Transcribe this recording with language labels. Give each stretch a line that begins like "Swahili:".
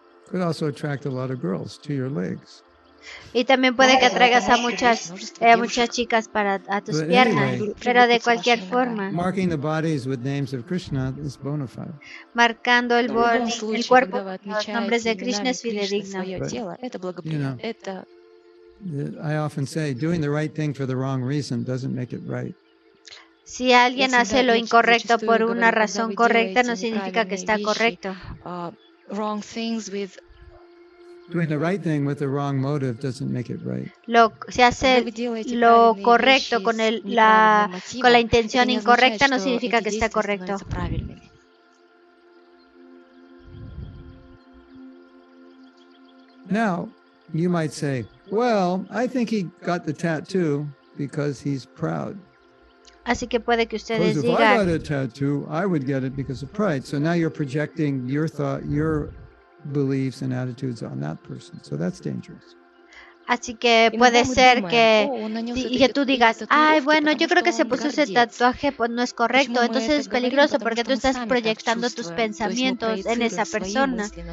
English: Could also attract a lot of girls to your legs.
Spanish: Y también puede que atraigas a muchas chicas a tus piernas, pero de cualquier forma.
English: Marking the bodies with names of Krishna is bona fide.
Spanish: Marcando el cuerpo con los nombres de Krishna es fidedigno.
English: I often say, doing the right thing for the wrong reason doesn't make it right.
Spanish: Si alguien hace lo incorrecto por una razón correcta, no significa que está correcto.
English: Doing the right thing with the wrong motive doesn't make it right.
Spanish: Si hace lo correcto con la intención incorrecta, no significa que está correcto.
English: Now, you might say, well, I think he got the tattoo because he's proud.
Spanish: Así que puede que ustedes
English: If I got
Spanish: digan,
English: a tattoo, I would get it because of pride. So now you're projecting your thought, your beliefs and attitudes on that person. So that's dangerous.
Spanish: así que puede ser que tú digas, ay, bueno, yo creo que se puso ese tatuaje, pues no es correcto. Entonces es peligroso porque tú estás proyectando tus pensamientos en esa persona.